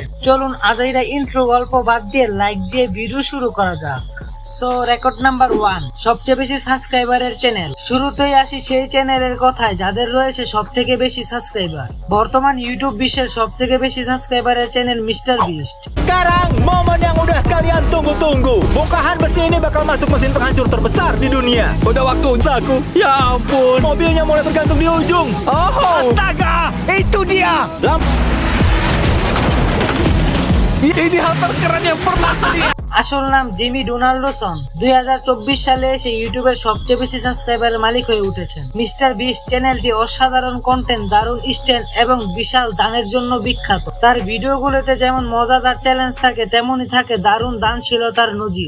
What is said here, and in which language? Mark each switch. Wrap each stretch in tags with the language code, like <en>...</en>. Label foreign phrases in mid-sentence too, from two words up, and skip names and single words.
<bn>চলুন আজাইরা ইন্ট্রো গল্প বাদ দিয়ে লাইক দিয়ে ভিডিও শুরু করা যাক। সো</bn> <en>record number</en> <bn>1, সবচেয়ে বেশি সাবস্ক্রাইবারের চ্যানেল। শুরুতেই আসি সেই চ্যানেলের কথায় যাদের রয়েছে সবথেকে বেশি সাবস্ক্রাইবার। বর্তমান ইউটিউব বিশ্বের সবথেকে বেশি সাবস্ক্রাইবারের চ্যানেল মিস্টার বিস্ট।</bn> <id>Sekarang momen yang udah kalian tunggu-tunggu. Bongkahan besi ini bakal masuk mesin penghancur terbesar di dunia. Udah waktu aku. Ya ampun. Mobilnya mulai bergantung di ujung. Oh. Astaga, itu dia. Ini hal terkeren yang pernah terjadi.</id> <bn>আসল নাম জিমি ডোনাল্ডসন। 2024 সালে এসে ইউটিউবের সবচেয়ে বেশি সাবস্ক্রাইবারের মালিক হয়ে উঠেছেন। মিস্টার বিস্ট চ্যানেলটি অসাধারণ কন্টেন্ট, দারুণ স্ট্যান্ড এবং বিশাল দানের জন্য বিখ্যাত। তার ভিডিওগুলোতে যেমন মজাদার চ্যালেঞ্জ থাকে, তেমনই থাকে দারুণ দানশীলতার নজির।</bn>